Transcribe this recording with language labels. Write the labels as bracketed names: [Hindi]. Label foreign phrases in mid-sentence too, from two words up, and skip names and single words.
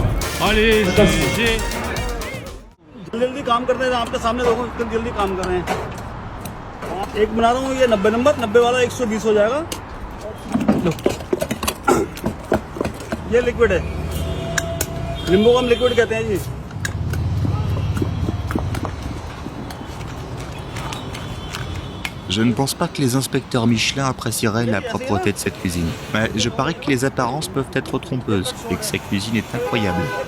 [French] Allez, j'ai... [Hindi] जल्दी काम करते हैं आपके सामने देखो कितनी जल्दी काम कर रहे हैं एक बना रहा हूँ ये 90 नंबर 90 वाला 120 हो जाएगा ये लिक्विड है नींबू का हम लिक्विड कहते हैं जी [French] Je ne pense pas que les inspecteurs Michelin apprécieraient la propreté de cette cuisine. Mais je parie que les apparences peuvent être trompeuses et que cette cuisine est incroyable.